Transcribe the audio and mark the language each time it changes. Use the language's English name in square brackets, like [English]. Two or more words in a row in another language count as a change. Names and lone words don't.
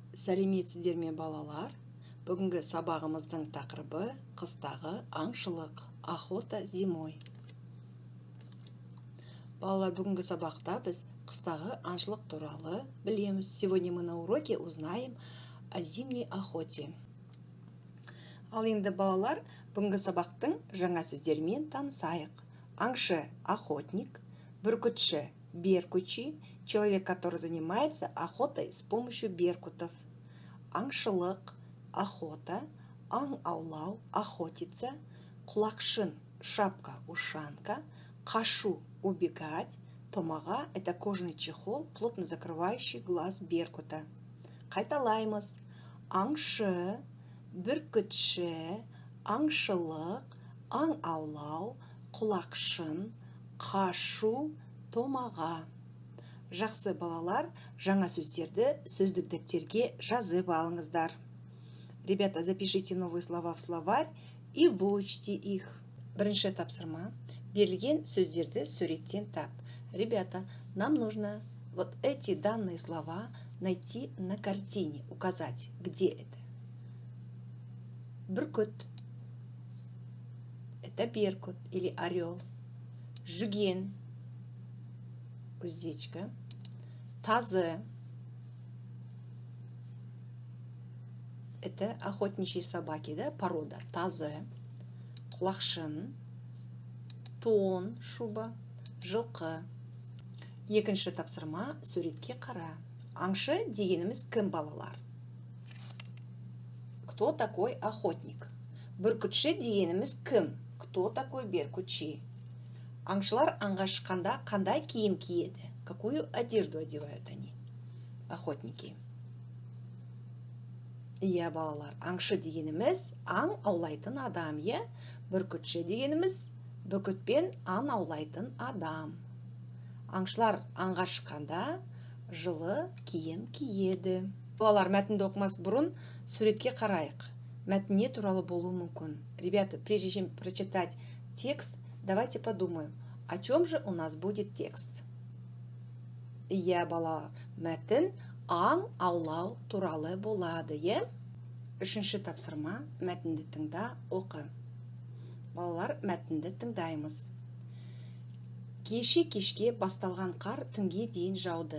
[Kazakh] Сәлеметсіздер ме балалар? Бүгінгі сабағымыздың тақырыбы қыстағы аңшылық, [Russian] охота зимой. [Kazakh] Балалар, бүгінгі сабақта біз қыстағы аңшылық туралы білеміз. [Russian] Сегодня мы на уроке узнаем о зимней охоте. [Kazakh] Ал енді балалар, бүгінгі сабақтың жаңа сөздермен танысайық. Аңшы – охотник, бүркітші – беркутчий, [Russian] человек, который занимается охотой с помощью беркутов. [Kazakh] Аңшылық – охота, аң аулау – охотиться, құлақшын – [Russian] шапка, ушанка, [Kazakh] қашу – [Russian] убегать, томаға – это кожаный чехол, плотно закрывающий глаз беркута. [Kazakh] Қайталаймыз. Аңшы, бүркітші, аңшылық, аң аулау, құлақшын, қашу, томаға. Жақсы балалар, жаңа сөздерді сөздік дәптерге жазып алыңыздар. [Russian] Ребята, запишите новые слова в словарь и выучите их. [Kazakh] Бірінші тапсырма. Берілген сөздерді суреттен тап. [Russian] Ребята, нам нужно вот эти данные слова найти на картине, указать, где это. Бүркіт – это беркут или орел. Жүген – уздечка. Тазы – это охотничьи собаки, да, порода. [Kazakh] Тазы. Құлақшын. Тон, шуба. Жылқы. Екінші тапсырма, суретке қара. Аңшы дегеніміз кім балалар? [Russian] Кто такой охотник? [Kazakh] Бүркітші дегеніміз кім? [Russian] Кто такой беркутчий? [Kazakh] Аңшылар аңға шыққанда қандай киім киеді? [Russian] Какую одежду одевают они? Охотники. [Kazakh] Иә, балалар, аңшы дегеніміз аң аулайтын адам, иә? Бүркітші дегеніміз бүркітпен аң аулайтын адам. Аңшылар аңға шыққанда жылы киім киеді. Балалар, мәтінді оқымас бұрын суретке қарайық. Мәтін не туралы болуы мүмкін? [Russian] Ребята, прежде чем прочитать текст, давайте подумаем, о чем же у нас будет текст. [Kazakh] Иә, балалар, мәтін аң аулау туралы болады, е? Үшінші тапсырма, мәтінді тыңда, оқы. Балалар, мәтінді тыңдаймыз. Кешке басталған қар түнге дейін жауды.